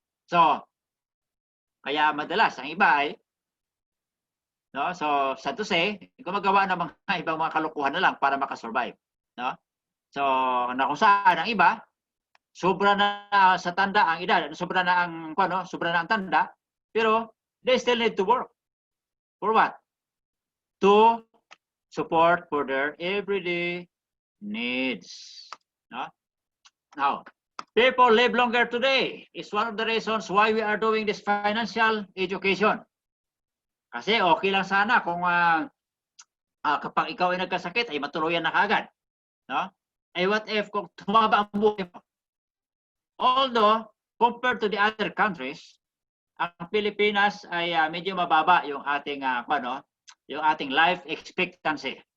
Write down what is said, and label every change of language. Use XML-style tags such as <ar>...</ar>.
<tl>So, kaya madalas ang iba ay, no,</tl> <en>so sad to say,</en> <tl>gumagawa ng mga ibang mga kalukuhan na lang para makasurvive, no? So, na kung saan ang iba, sobra na sa tanda ang edad, sobra na ang sobra na ang tanda, pero</tl> <en>they still need to work. For what? To support for their everyday needs, no? Now, people live longer today is one of the reasons why we are doing this financial education.</en> <tl>Kasi okay lang sana kung kapag ikaw ay nagkasakit, ay matuluyan na kaagad. No? Eh</tl> <en>what if</en> <tl>kung tumaba ang buhay mo? Although, compared to the other countries, ang Pilipinas ay medyo mababa yung ating yung ating life expectancy.</tl>